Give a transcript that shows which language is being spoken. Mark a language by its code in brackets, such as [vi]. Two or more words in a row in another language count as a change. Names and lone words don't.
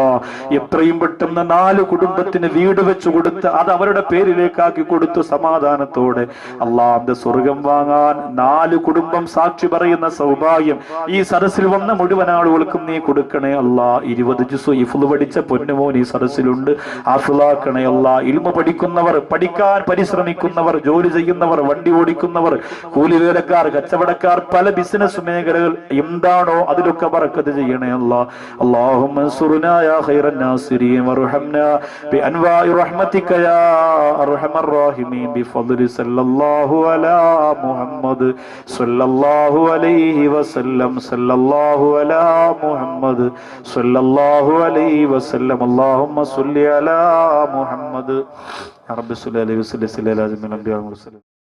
[ml] എത്രയും പെട്ടെന്ന് 4 കുടുംബത്തിന് വീട് വെച്ചു കൊടുത്ത് അത് അവരുടെ പേരിലേക്കാക്കി കൊടുത്തു സമാധാനത്തോടെ അല്ലാഹുവിന്റെ സ്വർഗം വാങ്ങാൻ 4 കുടുംബം സാക്ഷി പറയുന്ന സൗഭാഗ്യം ഈ സദസ്സിൽ വന്ന മുഴുവൻ ആളുകൾക്കും നീ കൊടുക്കണേ അല്ലാ. 20 ജുസ് ഹിഫ്ള് പഠിച്ച പൊന്നുമോൻ ഈ സദസ്സിലുണ്ട്, ഹാഫിളാക്കണേ അല്ലാ. ഇൽമ പഠിക്കുന്നവർ, പഠിക്കാൻ പരിശ്രമിക്കുന്നവർ, ജോലി ചെയ്യുന്നവർ, വണ്ടി ഓടിക്കുന്നവർ, കൂലിവേലക്കാർ, കച്ചവടക്കാർ, പല ബിസിനസ് മേഖലകൾ എന്താണോ അതിലൊക്കെ ബറക്കത്ത് ചെയ്യണേ അല്ലാ. [ar] اللهم انصرنا يا خير الناصرين وارحمنا بأنواع رحمتك يا أرحم الراحمين بفضل صلى الله على محمد صلى الله عليه وسلم صلى الله على محمد صلى الله عليه وسلم اللهم صل على محمد يا رب صل عليه وسلم على الأنبياء والمرسلين.